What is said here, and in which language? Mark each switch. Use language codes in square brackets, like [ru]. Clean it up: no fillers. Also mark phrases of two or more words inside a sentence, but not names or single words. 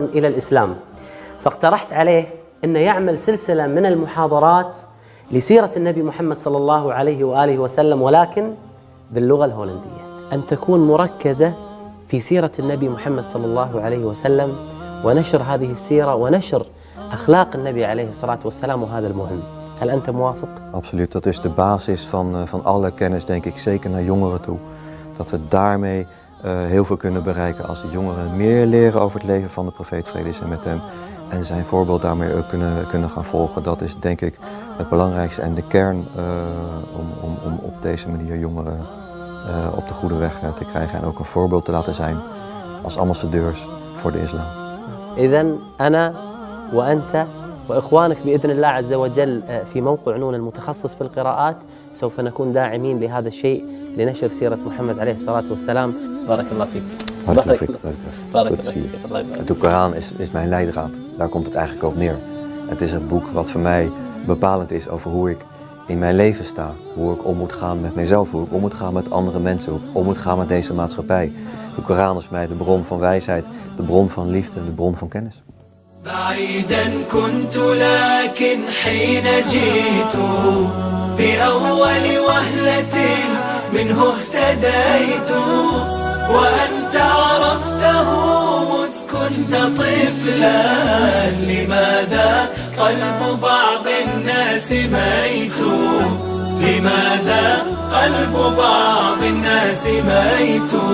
[ar] إلى الإسلام، فاقترحت عليه أن يعمل سلسلة من المحاضرات لسيرة النبي محمد صلى الله عليه وآله وسلم، ولكن باللغة الهولندية، أن تكون مركزة في سيرة النبي محمد صلى الله عليه وسلم ونشر هذه السيرة ونشر أخلاق النبي عليه الصلاة والسلام، وهذا المهم. هل أنت موافق؟ [nl] Absoluut, dat is de basis van alle kennis, denk ik, zeker naar jongeren toe. dat we daarmee heel veel kunnen bereiken als de jongeren meer leren over het leven van de profeet, vrede zij met hem. En zijn voorbeeld daarmee ook kunnen gaan volgen. Dat is denk ik het belangrijkste en de kern om op deze manier jongeren op de goede weg te krijgen. En ook een voorbeeld te laten zijn als ambassadeurs voor de islam. [ar] إذن أنا وأنت وإخوانك بإذن الله عز وجل في موقع نون المتخصص في القراءات سوف نكون داعمين لهذا الشيء لنشر سيرة محمد عليه الصلاة والسلام. بارك الله فيك. [nl] Goed te zien. De Koran is mijn leidraad. Daar komt het eigenlijk op neer. Het is het boek wat voor mij bepalend is over hoe ik in mijn leven sta. Hoe ik om moet gaan met mijzelf, hoe ik om moet gaan met andere mensen, hoe ik om moet gaan met deze maatschappij. De Koran is mij de bron van wijsheid, de bron van liefde, de bron van kennis. [ar] بعيدا كنت لكن حين جئت بأول وهلة منه اهتديت وأنت عرفته مذ كنت طفلا لماذا قلب بعض الناس ميت لماذا قلب بعض الناس ميت